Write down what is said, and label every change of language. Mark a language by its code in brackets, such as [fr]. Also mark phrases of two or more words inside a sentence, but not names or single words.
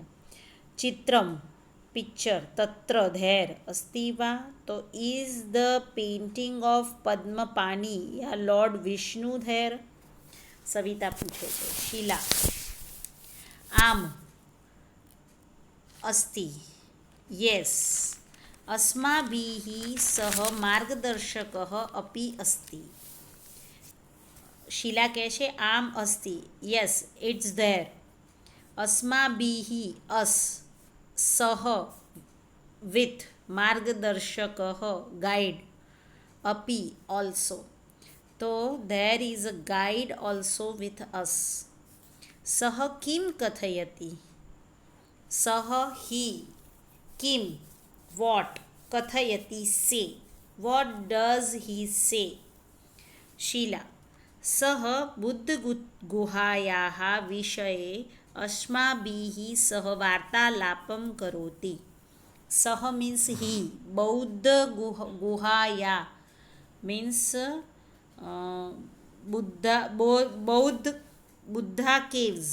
[sa] चित्रम पिक्चर, तत्र धेर, अस्ति वा. [en] So is the painting of Padmapani ya Lord Vishnu there. [gu] સવિતા પૂછે છે. શીલા [sa] आम अस्ति, [gu] યસ. [sa] अस्माभिः सह मार्गदर्शकः अपि अस्ति. [gu] શીલા કહે છે [sa] आम अस्ति, [en] yes it's there. [sa] अस्माभिः अस, सह विथ, मार्गदर्शक गाईड, अपी ओल्सो. [en] So there is a guide also with us. [sa] सह किम कथयति. सह ही, किम what, कथयति से, [en] what does he say. [sa] शीला सह बुद्ध गुहायाः विषये अस्माभिः सह वार्तालापम करोति. [en] saha means he, [sa] बौद्ध गुहाया [en] means Buddha caves.